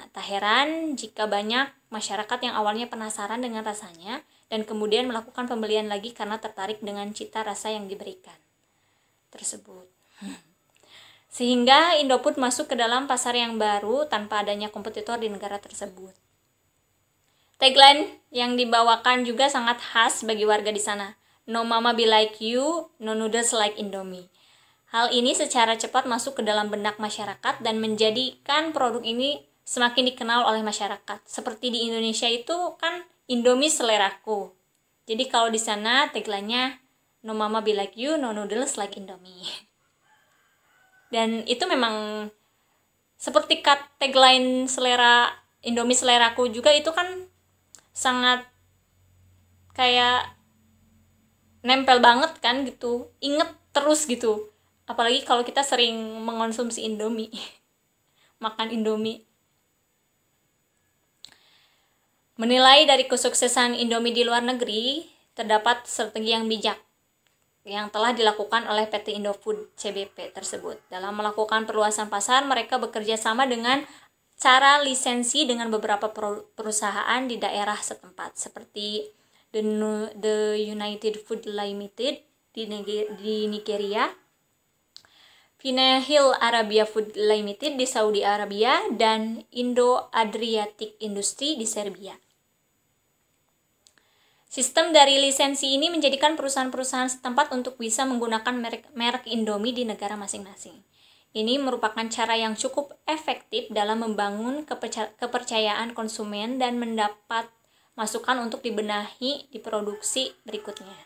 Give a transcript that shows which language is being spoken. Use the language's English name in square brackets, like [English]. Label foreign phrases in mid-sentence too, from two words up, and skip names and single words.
[Indonesian] Tak heran jika banyak masyarakat yang awalnya penasaran dengan rasanya dan kemudian melakukan pembelian lagi karena tertarik dengan cita rasa yang diberikan tersebut. Sehingga Indofood masuk ke dalam pasar yang baru tanpa adanya kompetitor di negara tersebut. Tagline yang dibawakan juga sangat khas bagi warga di sana. [Nigerian Pidgin] No mama be like you, no noodles like Indomie. [Indonesian] Hal ini secara cepat masuk ke dalam benak masyarakat dan menjadikan produk ini semakin dikenal oleh masyarakat. Seperti di Indonesia itu kan Indomie seleraku. Jadi kalau di sana tagline-nya [Nigerian Pidgin] no mama be like you, no noodles like Indomie. [Indonesian] Dan itu memang seperti tagline selera Indomie seleraku juga itu kan sangat kayak nempel banget kan gitu. Inget terus gitu. Apalagi kalau kita sering mengonsumsi Indomie, makan Indomie. Menilai dari kesuksesan Indomie di luar negeri, terdapat strategi yang bijak yang telah dilakukan oleh PT Indofood CBP tersebut. Dalam melakukan perluasan pasar, mereka bekerja sama dengan cara lisensi dengan beberapa perusahaan di daerah setempat, seperti The United Food Limited di Nigeria, Vinehil Arabia Food Limited di Saudi Arabia, dan Indo-Adriatic Industry di Serbia. Sistem dari lisensi ini menjadikan perusahaan-perusahaan setempat untuk bisa menggunakan merek Indomie di negara masing-masing. Ini merupakan cara yang cukup efektif dalam membangun kepercayaan konsumen dan mendapat masukan untuk dibenahi di produksi berikutnya.